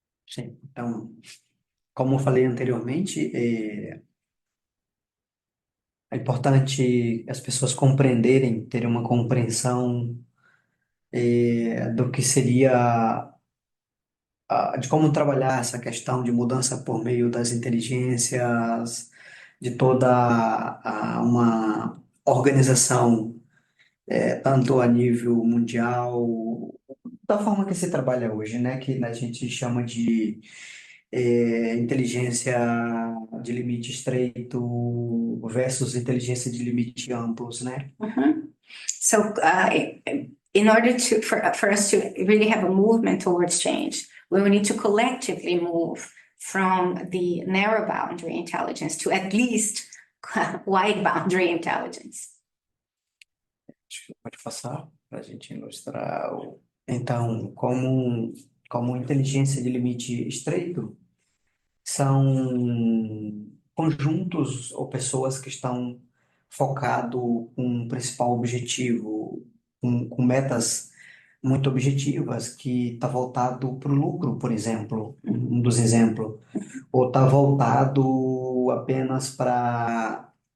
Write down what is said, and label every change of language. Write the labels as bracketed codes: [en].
[pt] Sim, então, como eu falei anteriormente, é importante as pessoas compreenderem, terem uma compreensão do que seria, de como trabalhar essa questão de mudança por meio das inteligências, de toda uma organização, tanto a nível mundial, da forma que se trabalha hoje, né? Que a gente chama de inteligência de limite estreito versus inteligência de limite amplos, né? Mhm. [en] So, in order for us to really have a movement towards change, we will need to collectively move from the narrow boundary intelligence to at least wide boundary intelligence. [pt] Acho que pode passar para a gente ilustrar. Então, como inteligência de limite estreito, são conjuntos ou pessoas que estão focados com um principal objetivo, com metas muito objetivas, que está voltado para o lucro, por exemplo, um dos exemplos, ou está voltado apenas para